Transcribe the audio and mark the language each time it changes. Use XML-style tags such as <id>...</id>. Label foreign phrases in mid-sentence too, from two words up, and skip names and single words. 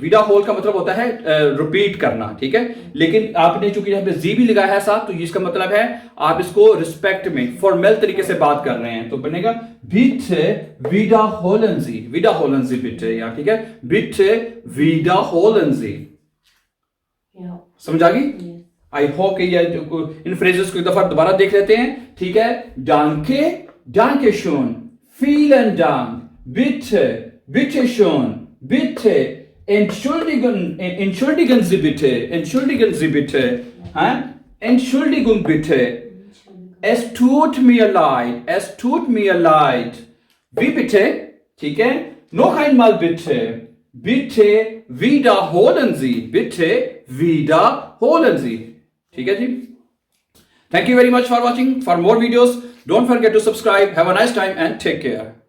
<ur>ویڈا ہول کا مطلب ہوتا ہے ریپیٹ کرنا، ٹھیک ہے، لیکن آپ نے چونکہ یہاں پے جی بھی لگایا ہے ساتھ، تو اس کا مطلب ہے آپ اس کو ریسپیکٹ میں فارمل طریقے سے بات کر رہے ہیں، تو بنے گا</ur> <de>bitte wiederholen Sie, wiederholen Sie bitte,</de> <ur>یا ٹھیک ہے,</ur> <de>bitte wiederholen Sie.</de> <ur>سمجھ آ گئی?</ur> <en>I hope</en> <ur>کہ ان فریزز کو ایک دفعہ دوبارہ دیکھ لیتے ہیں، ٹھیک ہے.</ur> <de>danke danke schön, vielen Dank, bitte bitte schön, बिटे entschuldigen Sie bitte, Entschuldigung bitte, es tut mir leid, wie bitte,</de> <ur>ٹھیک ہے,</ur> <de>noch einmal bitte, wiederholen Sie,</de> <ur>ٹھیک ہے جی.</ur> <en>Thank you very much for watching. For more videos, don't forget to subscribe. Have a nice time and take care.</en>